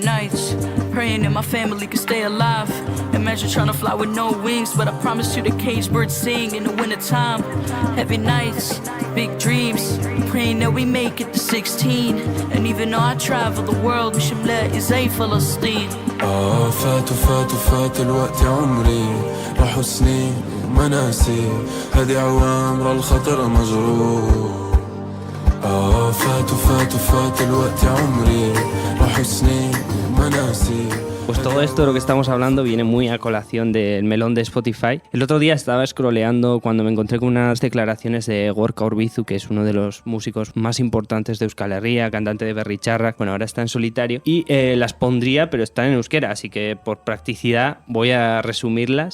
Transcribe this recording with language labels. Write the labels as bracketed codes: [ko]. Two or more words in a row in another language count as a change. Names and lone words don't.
[en] nights, praying that my family can stay alive. Imagine trying to fly with no wings, but I promise you the caged birds sing in the wintertime. Heavy nights, big dreams, praying that we make it to 16. And even though I travel the world, [ar] مش ملاقي زي فلسطين. فات الوقت يا عمري، راحوا سنين وما ناسي، هذه عوامر الخطر مجروح. فات الوقت يا عمري، راحوا سنين وما ناسي. [es] Pues todo esto de lo que estamos hablando viene muy a colación del melón de Spotify. El otro día estaba scrolleando cuando me encontré con unas declaraciones de Gorka Urbizu, que es uno de los músicos más importantes de Euskal Herria, cantante de Berri-Txarrak, bueno, ahora está en solitario, y las pondría, pero están en euskera, así que por practicidad voy a resumirlas.